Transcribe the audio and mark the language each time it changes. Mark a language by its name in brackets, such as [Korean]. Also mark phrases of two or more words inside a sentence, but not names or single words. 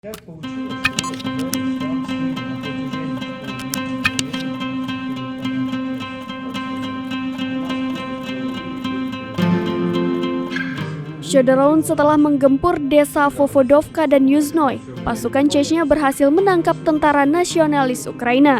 [Russian] Как получилось, что оказались там с ними на тот же день, [Indonesian] Showdown setelah menggempur desa Vovodovka dan Yuzhnoye, pasukan Chechnya berhasil menangkap tentara nasionalis Ukraina.